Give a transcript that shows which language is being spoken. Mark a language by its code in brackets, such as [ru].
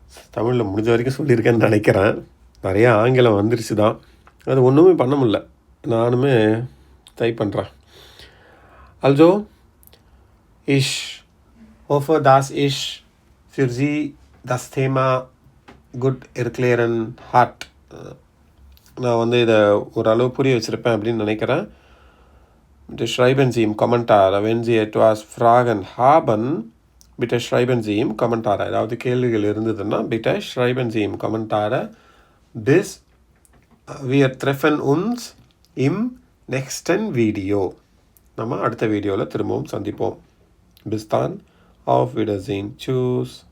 [ta] தமிழில் முடிஞ்ச வரைக்கும் சொல்லியிருக்கேன்னு நினைக்கிறேன். நிறையா ஆங்கிலம் வந்துருச்சு தான், அது ஒன்றுமே பண்ண முடியல. நானுமே ட்ரை பண்ணுறேன். [de] Also, ich hoffe, dass ich für Sie das Thema gut erklären hat. [ta] நான் வந்து இதை ஓரளவு புரிய வச்சுருப்பேன் அப்படின்னு நினைக்கிறேன். [de] Bitte schreiben Sie im Kommentar, wenn Sie etwas Fragen haben, bitte schreiben Sie im Kommentar. [ta] ஏதாவது கேள்விகள் இருந்ததுன்னா [de] bitte schreiben Sie im Kommentar. Bis wir treffen uns im nächsten Video. [ta] நம்ம அடுத்த வீடியோவில் திரும்பவும் சந்திப்போம். [de] Bis dann, auf Wiedersehen, tschüss.